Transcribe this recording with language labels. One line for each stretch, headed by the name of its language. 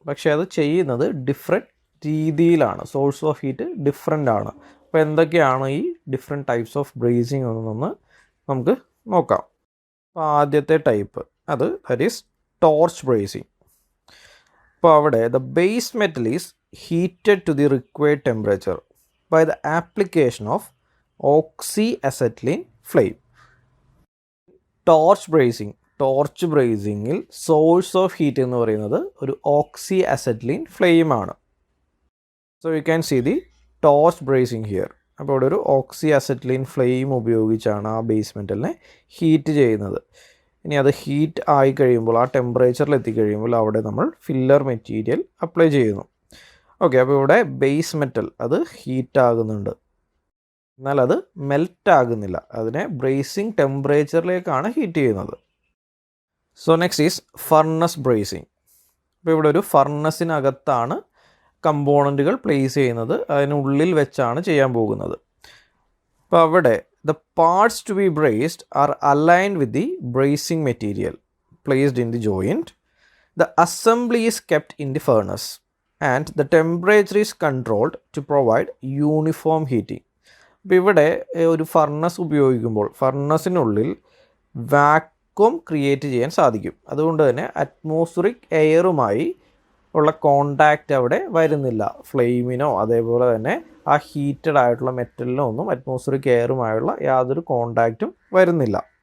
Malayalam: പക്ഷേ അത് ചെയ്യുന്നത് ഡിഫറെൻറ്റ് രീതിയിലാണ്. സോഴ്സ് ഓഫ് ഹീറ്റ് ഡിഫറെൻ്റ് ആണ്. അപ്പോൾ എന്തൊക്കെയാണ് ഈ ഡിഫറെൻറ്റ് ടൈപ്സ് ഓഫ് ബ്രേസിങ് എന്നൊന്ന് നമുക്ക് നോക്കാം. അപ്പോൾ ആദ്യത്തെ type
English: That is torch bracing.
Malayalam: അപ്പോൾ അവിടെ
English: The base metal is heated to the required temperature by the application of oxyacetylene flame.
Malayalam: Torch ബ്രേസിങ്ങിൽ source of heat എന്ന് പറയുന്നത് ഒരു ഓക്സി അസെറ്റ്ലിൻ ഫ്ലെയിമാണ്.
English: So you can see the torch brazing here.
Malayalam: അപ്പോൾ ഇവിടെ ഒരു ഓക്സി അസെറ്റ്ലിൻ flame ഉപയോഗിച്ചാണ് ആ ബേസ് മെറ്റലിനെ ഹീറ്റ് ചെയ്യുന്നത്. ഇനി അത് ഹീറ്റ് ആയി കഴിയുമ്പോൾ, ആ ടെമ്പറേച്ചറിൽ എത്തിക്കഴിയുമ്പോൾ അവിടെ നമ്മൾ ഫില്ലർ മെറ്റീരിയൽ അപ്ലൈ ചെയ്യുന്നു. ഓക്കെ, അപ്പോൾ ഇവിടെ ബേസ് മെറ്റൽ അത് ഹീറ്റ് ആകുന്നുണ്ട്, എന്നാൽ അത് മെൽറ്റ് ആകുന്നില്ല. അതിനെ ബ്രേസിങ് ടെമ്പറേച്ചറിലേക്കാണ് ഹീറ്റ് ചെയ്യുന്നത്.
English: So next is furnace brazing.
Malayalam: അപ്പോൾ ഇവിടെ ഒരു ഫർണസിനകത്താണ് കമ്പോണൻറ്റുകൾ പ്ലേസ് ചെയ്യുന്നത്, അതിനുള്ളിൽ വെച്ചാണ് ചെയ്യാൻ പോകുന്നത്. അപ്പോൾ അവിടെ
English: the parts to be braced are aligned with the bracing material placed in the joint. The assembly is kept in the furnace and the temperature is controlled to provide uniform heating.
Malayalam: അപ്പോൾ ഇവിടെ ഒരു furnace ഉപയോഗിക്കുമ്പോൾ ഫർണസിനുള്ളിൽ vacuum create ചെയ്യാൻ സാധിക്കും. അതുകൊണ്ട് തന്നെ atmospheric എയറുമായി ഉള്ള contact അവിടെ വരുന്നില്ല. ഫ്ലെയിമിനോ അതേപോലെ തന്നെ ആ ഹീറ്റഡ് ആയിട്ടുള്ള മെറ്റലിനോ ഒന്നും അറ്റ്മോസ്ഫിയറിക് എയറുമായുള്ള യാതൊരു കോണ്ടാക്റ്റും വരുന്നില്ല.